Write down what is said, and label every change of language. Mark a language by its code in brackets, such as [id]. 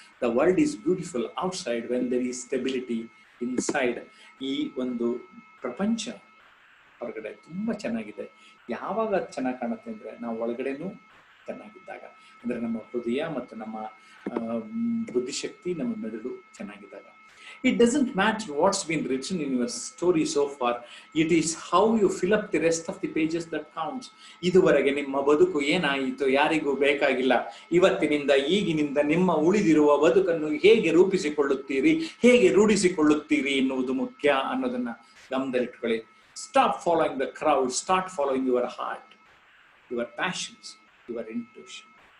[en] The world is beautiful outside when there is stability inside. [kn] ಈ ಒಂದು ಪ್ರಪಂಚ ಹೊರಗಡೆ ತುಂಬಾ ಚೆನ್ನಾಗಿದೆ. ಯಾವಾಗ ಅದು ಚೆನ್ನಾಗಿ ಕಾಣುತ್ತೆ ಅಂದ್ರೆ ನಾವು ಒಳಗಡೆನೂ ಚೆನ್ನಾಗಿದ್ದಾಗ, ಅಂದ್ರೆ ನಮ್ಮ ಹೃದಯ ಮತ್ತು ನಮ್ಮ ಬುದ್ಧಿಶಕ್ತಿ, ನಮ್ಮ ಮೆದುಳು ಚೆನ್ನಾಗಿದ್ದಾಗ. [en] It doesn't matter what's been written in your story so far. It is how you fill up the rest of the pages that counts. [kn] ಇದುವರೆಗೆ ನಿಮ್ಮ ಬದುಕು ಏನಾಯಿತು ಯಾರಿಗೂ ಬೇಕಾಗಿಲ್ಲ. ಇವತ್ತಿನಿಂದ, ಈಗಿನಿಂದ ನಿಮ್ಮ ಉಳಿದಿರುವ ಬದುಕನ್ನು ಹೇಗೆ ರೂಪಿಸಿಕೊಳ್ಳುತ್ತೀರಿ, ಹೇಗೆ ರೂಢಿಸಿಕೊಳ್ಳುತ್ತೀರಿ ಎನ್ನುವುದು ಮುಖ್ಯ ಅನ್ನೋದನ್ನ ಗಮನದಲ್ಲಿಟ್ಕೊಳ್ಳಿ. [en] Stop following the crowd, start following your heart, your passions, your intuition.